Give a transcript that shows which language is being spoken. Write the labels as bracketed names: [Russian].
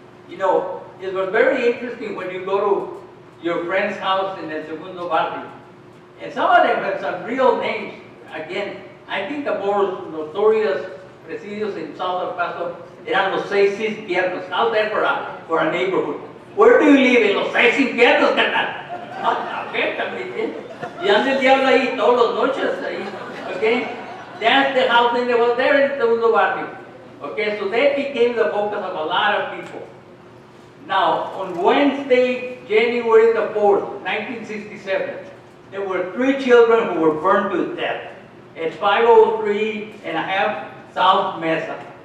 [English] You know, it was very interesting when you go to your friend's house in El Segundo Barrio. And some of them have some real names. Again, I think the more notorious presidios in South El Paso [Spanish] eran los 6 infiernos. [English] How's that for a neighborhood? Where do you live? [Spanish] En los 6 infiernos, carnal. Okay, también. Y anda el diablo ahí todas las noches ahí. [English] Okay? That's the house that was there in Segundo Barrio. Okay, so that became the focus of a lot of people. Now, on Wednesday, January the 4th, 1967, there were 3 children who were burned to death at 503 and a half South Mesa.